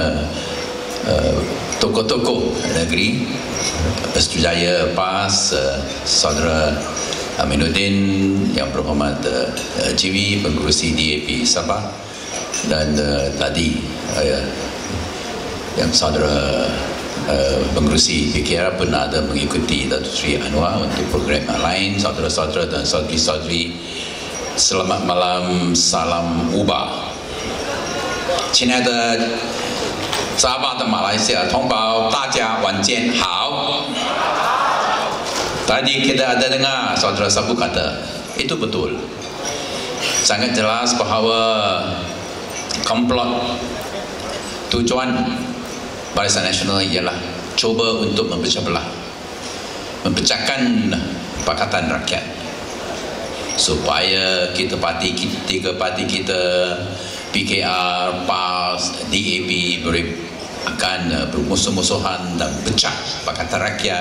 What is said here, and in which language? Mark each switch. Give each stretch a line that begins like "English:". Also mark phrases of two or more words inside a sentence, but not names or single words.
Malay: tokoh-tokoh negeri, Pesutjaya PAS, Saudara Aminuddin, yang berhormat Jiwi, pengurusi DAP Sabah, dan tadi yang Saudara pengurusi PKR pun ada mengikuti Datuk Seri Anwar untuk program yang lain. Saudara-saudara dan saudari-saudari, selamat malam, salam ubah.
Chinese: 亲爱的沙巴的马来西亚同胞，大家晚间好。
Malay: Tadi kita ada dengar saudara Sabu kata, itu betul. Sangat jelas bahawa komplot tujuan Barisan Nasional ialah cuba untuk memecah belah, memecahkan Pakatan Rakyat, supaya tiga parti kita, PKR, PAS, DAP akan bermusuh-musuhan dan pecah Pakatan Rakyat.